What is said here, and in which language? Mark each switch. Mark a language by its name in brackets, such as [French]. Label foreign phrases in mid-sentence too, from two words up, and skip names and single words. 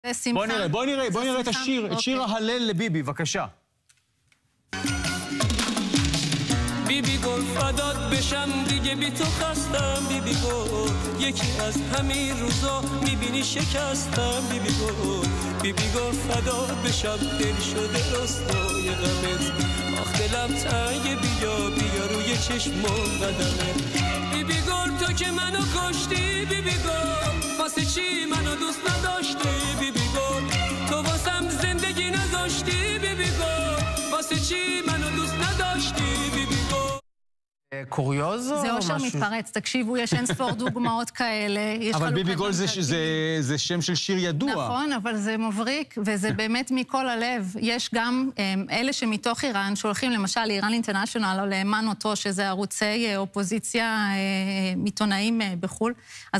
[Hebrew] בואי נראה את השיר, את שיר ההלל לביבי, בבקשה. [Persian] بیبی گل فدات بشم دیگه بی تو خستم بیبی گل یکی از همین روزا میبینی شکستم بیبی گل فدات بشم دل شده راستای غمت آخ دلم تنگه بیا روی چشمم قدمت بیبی گل تو که منو کشتی بیبی گل واسه چی منو دوست نداشتی بیبی گل تو واسم زندگی نذاشتی بیبی گل واسه چی منو دوست نداشتی بیبی گل [Hebrew] קוריוז או משהו? זה אושר מתפרץ, תקשיבו, יש אין ספור דוגמאות כאלה. אבל ביבי גול זה שם של שיר ידוע. נכון, אבל זה מבריק, וזה באמת מכל הלב. יש גם אלה שמתוך איראן, שהולכים למשל לאיראן אינטרנשיונל, או לאמן אותו, שזה ערוצי אופוזיציה עיתונאים בחול, אז